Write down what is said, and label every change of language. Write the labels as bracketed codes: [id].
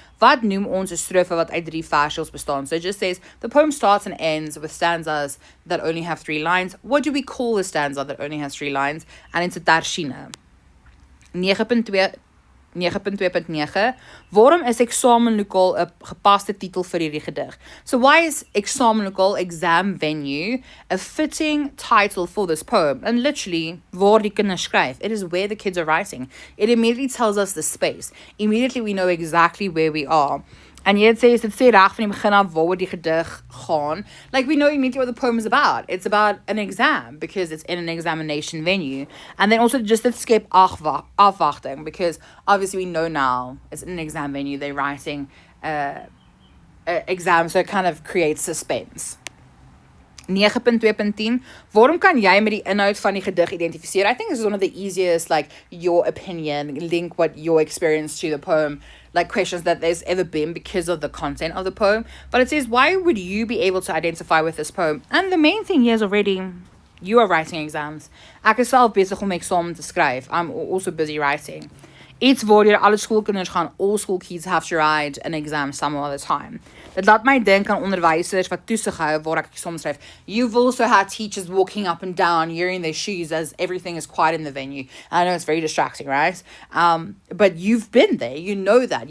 [af] Wat noem ons 'n strofe wat uit 3 versies bestaan? [en] So it just says, the poem starts and ends with stanzas that only have 3 lines. What do we call a stanza that only has 3 lines? And it's a tersiene. [af] 9.2.9, waarom is Eksamenlokaal 'n gepaste titel vir hierdie gedig? [en] So why is Eksamenlokaal, exam venue, a fitting title for this poem? And literally, [af] waar die kinders skryf. [en] It is where the kids are writing. It immediately tells us the space. Immediately we know exactly where we are. And yet it says, [af] dit sê reg van die begin af waaroor die gedig gaan. [en] Like we know immediately what the poem is about. It's about an exam because it's in an examination venue. And then also just [af] dit skep afwagting [en] because obviously we know now it's in an exam venue. They're writing exam, so it kind of creates suspense. 9.2.10, waarom kan jy met die inhoud van die gedig identifiseer? I think this is one of the easiest, like, your opinion, link what your experience to the poem, like questions that there's ever been because of the content of the poem. But it says, why would you be able to identify with this poem? And the main thing here is already, you are writing exams. [af] Ek is self besig om eksamen te skryf. [en] I'm also busy writing. [af] Iets waar alle schoolkinders gaan, [en] all school kids have to write an exam some other time. [af] Dit laat my dink aan onderwysers wat toesig hou waar ek soms skryf. [en] You've also had teachers walking up and down, hearing their shoes as everything is quiet in the venue. I know it's very distracting, right? But you've been there, you know that.